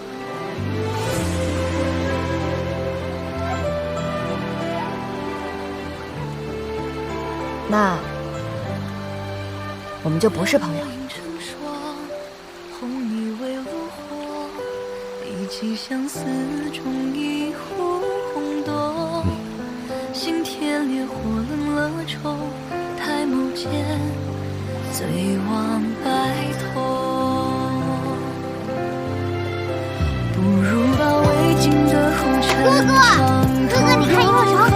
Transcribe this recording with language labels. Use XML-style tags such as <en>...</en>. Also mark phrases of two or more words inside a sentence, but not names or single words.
<zh>那我們就不是朋友。相思中一壺紅豆，心田烈火冷了愁，抬眸間醉望白頭，不如把未盡的紅塵長哥，你看螢火蟲，</zh>